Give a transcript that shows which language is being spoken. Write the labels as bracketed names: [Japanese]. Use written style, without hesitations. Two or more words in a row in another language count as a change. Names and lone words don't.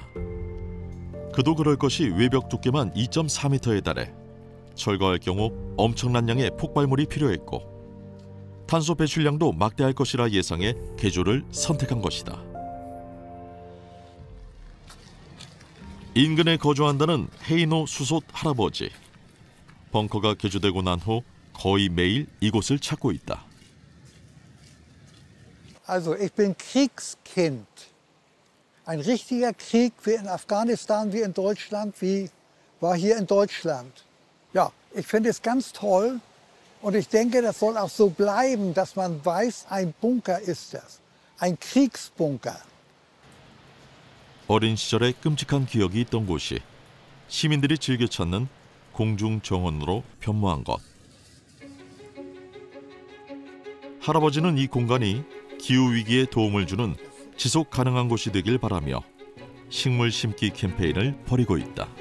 [Korean] 그도 그럴 것이 외벽 두께만 2.4m에 달해 철거할 경우 엄청난 양의 폭발물이 필요했고 탄소 배출량도 막대할 것이라 예상해 개조를 선택한 것이다. 인근에 거주한다는 헤이노 수솥 할아버지. 벙커가 개조되고 난 후 거의 매일 이곳을 찾고 있다. [German] Also ich bin Kriegskind. Ein richtiger Krieg wie in Afghanistan, wie in Deutschland, wie war hier in Deutschland. Ja, ich finde es ganz toll und ich denke, das soll auch so bleiben, dass man weiß, ein Bunker ist das. Ein Kriegsbunker. [Korean] 어린 시절에 끔찍한 기억이 있던 곳이 시민들이 즐겨 찾는 공중정원으로 변모한 것. 할아버지는 이 공간이 기후위기에 도움을 주는 지속 가능한 곳이 되길 바라며 식물 심기 캠페인을 벌이고 있다.